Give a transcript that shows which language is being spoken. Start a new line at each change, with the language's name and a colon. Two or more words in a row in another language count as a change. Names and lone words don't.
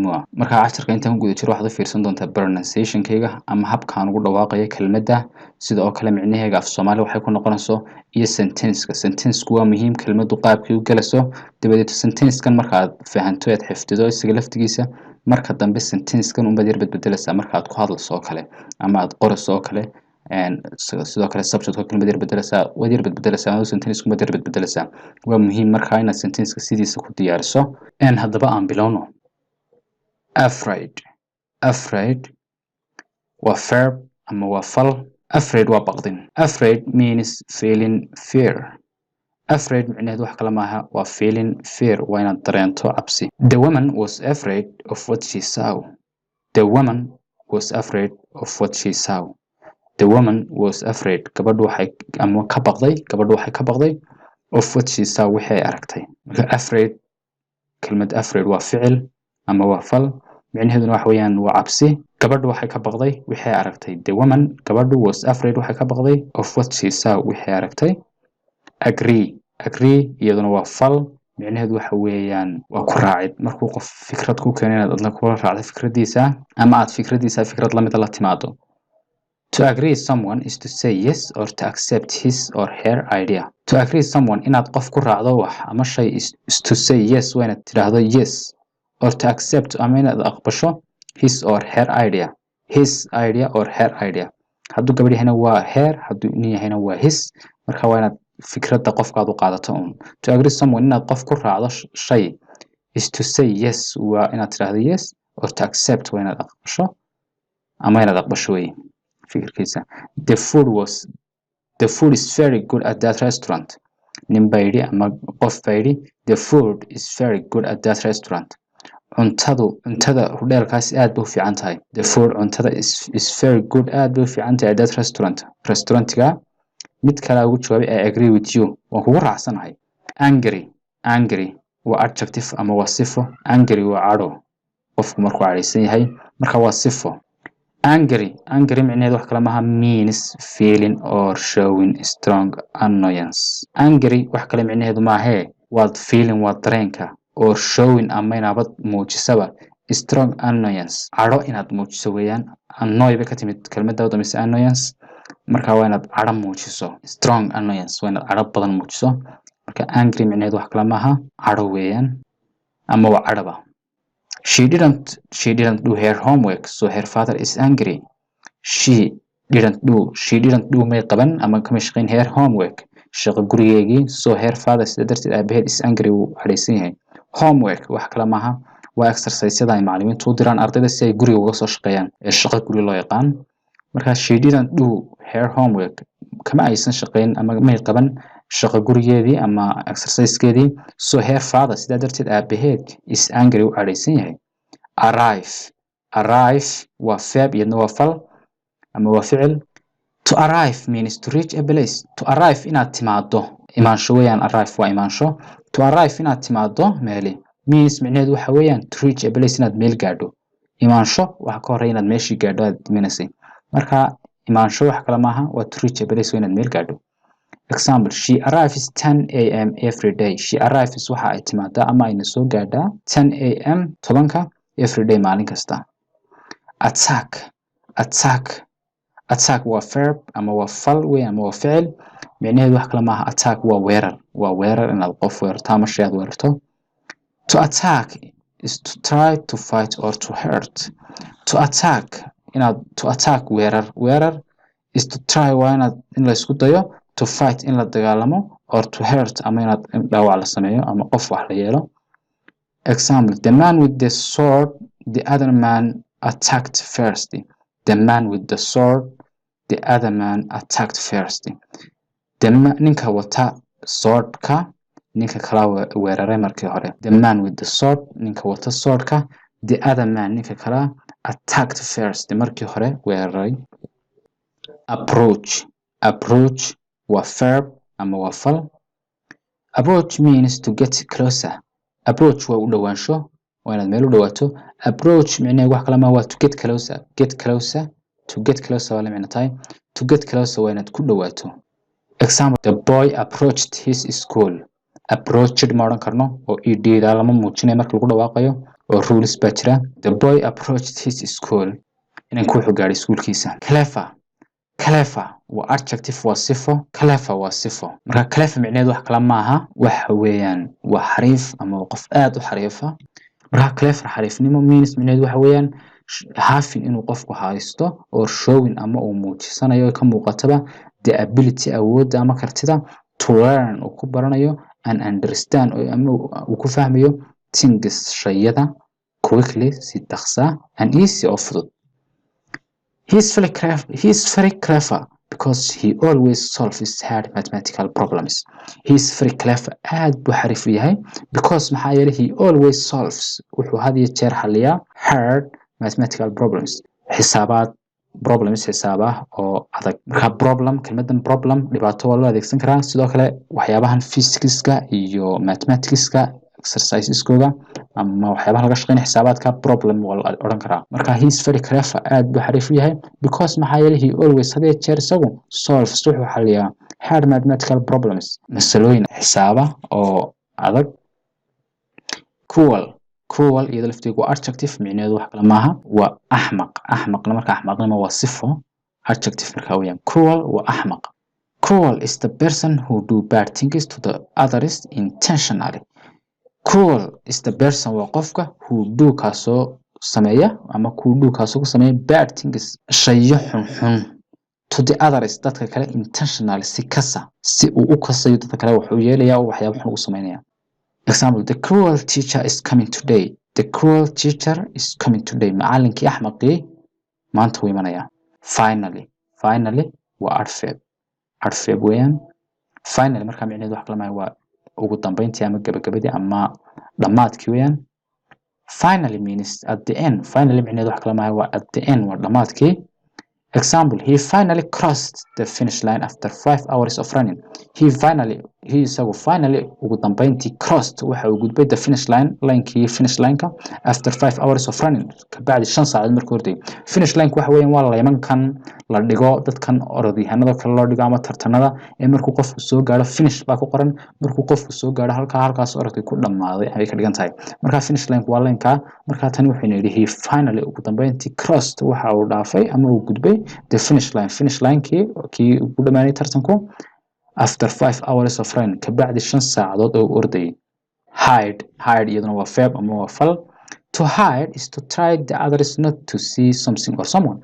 Somali: u ah marka casharka intaan ku guda jiro waxaad u fiirsan doontaa pronunciation-kayga ama habkaan ugu dhawaaqayo kelmadda sidoo kale micnaheega af Soomaali waxay ku noqonayso iyo sentence-ku waa muhiim kelmaddu qaabkii u galayso dabadeed sentence-kan marka aad fahanto aad xifdido isaga laftigiisa marka dambe sentence-kan u badir bedbedelaysa marka aad ku hadlayso oo kale ama aad qorayso oo kale sidoo kale subject-ka kelmad yar bedbedelaysa oo sentence-ku badir bedbedelaysa waa muhiim marka inaad sentence-ka sidiisa ku diyaariso haddaba aan bilowno
English: afraid
Somali: waa verb ama waa fal afraid waa baqdin
English: afraid means feeling fear afraid
Somali: معناه wax kala maaha waa
English: feeling fear
Somali: waa inaad dareento cabsi
English: the woman was afraid of what she saw the woman was afraid of what she saw the woman was afraid
Somali: gabadhu waxay ama ka baqday
English: of what she saw
Somali: waxay aragtay marka afraid kelmad afraid waa ficil ama waa fal micnaheeduna wax weeyaan waa cabsi gabadhu waxay ka baqday waxay aragtay
English: the woman
Somali: gabadhu
English: was afraid
Somali: waxay ka baqday
English: of what she saw
Somali: waxay aragtay agree iyaduna waa fal micnaheedu waxa weeyaan waa ku raacid markuu qof fikrad ku keenay inaad adla kula raacdo fikradiisa ama aad fikradiisa fikrad la mid la timaado to
English: agree someone is to say yes or to accept his or her idea to agree someone
Somali: inaad qof ku raacdo wax ama shay
English: is to say yes
Somali: waa inaad tiraahdo yes
English: or to accept
Somali: ama inaad aqbasho
English: his or her idea or her idea
Somali: hadduu gabadh yahayna waa her hadduu nin yahayna waa his marka waa inaad fikradda qofkaad u qaadato
English: to agree someone
Somali: inaad qof ku raacdo shay
English: is to say yes
Somali: waa inaad tiraahdo yes
English: or to accept
Somali: waa inaad aqbasho ama inaad aqbasho way fikirkiisa
English: the food is very good at that restaurant
Somali: nin baydi ama qof baydi
English: the food is very good at that restaurant
Somali: cuntada hotelkaas aad bay u fiican tahay
English: the food
Somali: cuntada
English: is very good
Somali: aad bay u fiican tahay
English: at that restaurant-ga
Somali: mid kale ugu jawaabay
English: I agree with you
Somali: waan kugu raacsanahay angry waa adjective ama waa sifo angry waa cadho qofku markuu cadhaysan yahay marka waa sifo angry micnaheedu wax kale maaha
English: means feeling or showing strong annoyance
Somali: angry wax kale micnaheedu maahe waa feeling waa dareenka
English: or showing
Somali: ama inaad muujisaba
English: strong annoyance
Somali: cadho inaad muujiso weeyaan annoy bay ka timid kelmadda u dambaysa annoyance marka waa inaad cadho muujiso
English: strong annoyance
Somali: waa inaad cadho badan muujiso marka angry micnaheedu wax kale maaha cadho weeyaan ama waa cadhaba she
English: didn't do her homework so her father is angry she didn't do
Somali: may qaban ama kama shaqayn
English: her homework shaqo
Somali: gurigeegii
English: so her father
Somali: sida darteed aabaheed
English: is angry
Somali: wuu cadhaysan yahay homework wax kale maaha waa exercise-yada ay macallimiintu u diraan ardayda si ay guriga uga soo shaqeeyaan ee shaqo guri loo yaqaan marka
English: she didn't do her homework
Somali: kama aysan shaqayn ama may qaban shaqo gurigeedii ama exercise-keedii
English: so her father
Somali: sida darteed aabaheed
English: is angry
Somali: wuu cadhaysan yahay arrive waa verb iyadna waa fal ama waa ficil
English: to arrive means to reach a place to arrive
Somali: inaad timaado imaansho weeyaan arrive waa imaansho
English: to arrive
Somali: inaad timaado meeli means micnaheedu waxa weeyaan
English: to reach a place
Somali: inaad meel gaadho imaansho waxa ka horreeya inaad meeshii gaadho aad imaanaysay marka imaansho wax kale maaha waa
English: to reach a place
Somali: waa inaad meel gaadho example
English: she arrives 10 a.m. every day she arrives
Somali: waxa ay timaadaa ama ayna soo gaadhaa 10 a.m. 10ka
English: every day
Somali: maalin kasta attack waa verb ama waa fal weyn ama waa ficil micnaheedu wax kale maaha attack waa weerar inaad qof weerarto ama shay aad weerarto
English: to attack is to try to fight or to hurt to attack weerar is to try
Somali: waa inaad in la isku dayo
English: to fight
Somali: in la dagaalamo
English: or to hurt
Somali: ama inaad dhaawac la sameeyo ama qof wax la yeelo
English: example the man with the sword the other man attacked first the man with the sword, the other man attacked first.
Somali: Ninka wata swordka ninka kala weeraray markii hore.
English: The man with the sword,
Somali: ninka wata swordka,
English: the other man
Somali: ninka kala
English: attacked first
Somali: markii hore weeraray. Approach waa verb ama waa fal.
English: Approach means to get closer.
Somali: Approach waa u dhawaansho, waa inaad meel u dhawaato. Approach micnaheedu wax kale ma waa
English: to get closer. To get closer
Somali: waa la micno tahay.
English: To get closer
Somali: waa inaad ku dhawaato.
English: Example, the boy approached his school.
Somali: Approached ma odhan karno oo ed-da lama muujinayo marka lagu dhawaaqayo oo rules baa jira.
English: The boy approached his school.
Somali: Inanku wuxuu gaadhay iskuulkiisa. Clever waa adjective waa sifo. Clever waa sifo. Marka clever micnaheedu wax kale maaha, waxa weeyaan waa xariif ama qof aad u xariifa. Marka clever xariifnimo means micnaheedu waxa weeyaan having inuu qofku haysto
English: or showing
Somali: ama uu muujisanayo ka muuqataba
English: the ability
Somali: awoodda ama kartida
English: to learn
Somali: oo ku baranayo
English: and understand
Somali: ama uu ku fahmayo things shayada quickly si dhaqsa
English: and easy
Somali: oo fudud.
English: He's very clever because he always solves hard mathematical problems. He's very clever
Somali: aad buu xariif u yahay because maxaa yeelay
English: he always solves
Somali: wuxuu had iyo jeer xalliyaa
English: hard mathematical problems.
Somali: Xisaabaha oo adag. Marka problem, kelmadan problem dhibaato waa loo adeegsan karaa. Sidoo kale waxyaabahan physicska iyo mathematicska exerciseskooda ama waxyaabaha laga shaqeynaya xisaabaadka problem waa la odhan karaa. Marka
English: he's very clever
Somali: aad buu xariif u yahay because maxaa yeelay
English: he always
Somali: had iyo jeer isagu solves wuxuu xalliyaa
English: hard mathematical problems.
Somali: Masalooyin xisaaba oo adag. Cruel iyada lafteedu waa adjective micnaheedu wax kale maaha, waa axmaqna marka axmaqnimo waa sifo. Adjective marka weeyaan. Cruel waa axmaq.
English: Cruel is the person who do bad things to the others intentionally. Cruel is the person
Somali: waa qofka
English: who do
Somali: kaasoo sameeya ama ku do kaasoo ku sameeya
English: bad things
Somali: shayo xun
English: to the others
Somali: dadka kale intentionally si kasa si uu u kasayo dadka kale wuxuu yeelayaa waxyaabo xun u sameynaya.
English: Example, the cruel teacher is coming today. The cruel teacher is coming today.
Somali: Macallinkii axmaqii maanta wuu imanaya. Finally waa adverb weeyaan. Finally marka micnaheedu wax kale maaha waa ugu dambeyntii ama gabagabadii ama dhamaadkii weeyaan.
English: Finally means at the end.
Somali: Finally micnaheedu wax kale maaha waa
English: at the end
Somali: waa dhamaadkii.
English: Example, he finally crossed the finish line after 5 hours of running. He finally
Somali: ugu dambeyntii
English: crossed
Somali: waxa uu gudbay
English: the finish line finish line-ka after 5 hours of running
Somali: ka bacdi 5 saacadood markuu orday.
English: Finish line
Somali: waxa weeyaan waa laymankan la dhigo dadkan orodyahanada kale loo dhigo ama tartanada ee markuu qofku soo gaaro finish baa ku qoran markuu qofku soo gaaro halkaas orodkii ku dhamaaday ay ka dhigan tahay. Marka
English: finish line
Somali: waa line-ka marka tan wuxuu yiri
English: he finally
Somali: ugu dambeyntii crossed waxa uu dhaafay ama uu gudbay
English: the finish line-kii
Somali: ugu dhamaanay tartanku
English: after 5 hours of running
Somali: ka bacdi 5 saacadood oo orday. Hide iyaduna waa verb ama waa fal.
English: To hide is to try the others not to see something or someone.